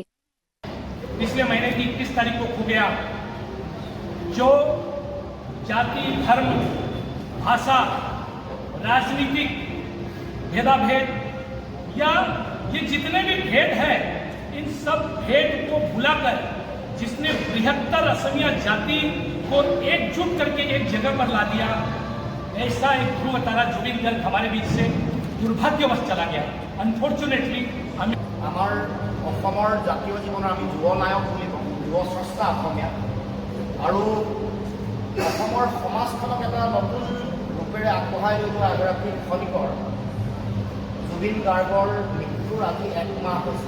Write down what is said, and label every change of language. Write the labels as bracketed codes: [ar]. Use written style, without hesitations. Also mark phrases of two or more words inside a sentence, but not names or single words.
[hi] पिछले महीने की 21 तारीख को खो गया जो जाति, धर्म, भाषा, राजनीतिक भेदाभेद या ये जितने भी भेद है, इन सब भेद को भुलाकर जिसने बृहत्तर असमिया जाति को एकजुट करके एक जगह पर ला दिया, ऐसा एक ध्रुव तारा जुबीन गर्ग हमारे बीच से दुर्भाग्यवश चला गया। अनफॉर्चुनेटली [as] আমাৰ অসমৰ জাতীয় জীৱনৰ আমি যুৱ নায়ক বুলি কওঁ, যুৱ স্ৰষ্টা অসমীয়া, আৰু অসমৰ সমাজখনক এটা নতুন ৰূপেৰে আগবঢ়াই লৈ যোৱা এগৰাকী খনিকৰ জুবিন গাৰ্গৰ মৃত্যুৰ আজি 1 মাহ হৈছে।